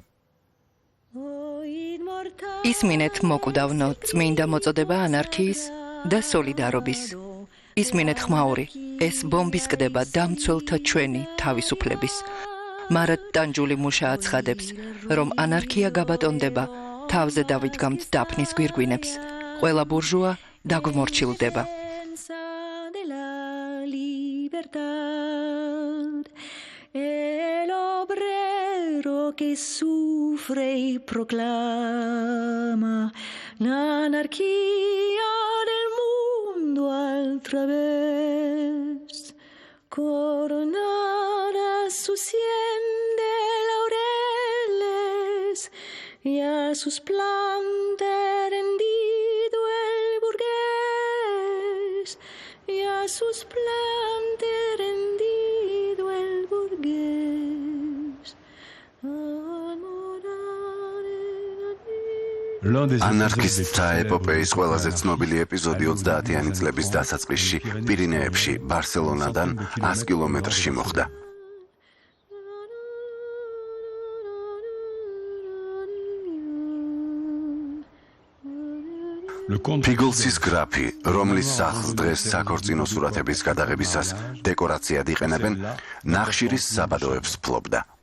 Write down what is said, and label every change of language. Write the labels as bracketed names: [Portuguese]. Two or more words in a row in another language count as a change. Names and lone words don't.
[Georgian] ისმინეთ მოკვდავნო წმინდა მოწოდება ანარქიის და სოლიდარობის. ისმინეთ ხმაური, ეს ბომბისკდება დამცველთა ჩვენი თავისუფლების. მარად ტანჯული მუშა აცხადებს, რომ ანარქია გაბატონდება, თავზე დავიდგამთ დაფნის გვირგვინებს, ყველა ბურჟუა დაგვმორჩილდება. [Spanish] El obrero que sufre y proclama la anarquía del mundo al través. Coronada su sien de laureles y a sus plantas rendido el burgués y a sus plantas rendido el burgués. [Georgian] ანარქისტთა ეპოპეის ყველაზე ცნობილი ეპიზოდი 30-იანი წლების დასაწყისში პირინეებში, ბარსელონადან 100 კილომეტრში მოხდა. ფიგლსის გრაფი, რომლის სახლს დღეს საქორწინო სურათების გადაღებისას დეკორაციად იყენებენ, ნახშირის საბადოებს ფლობდა.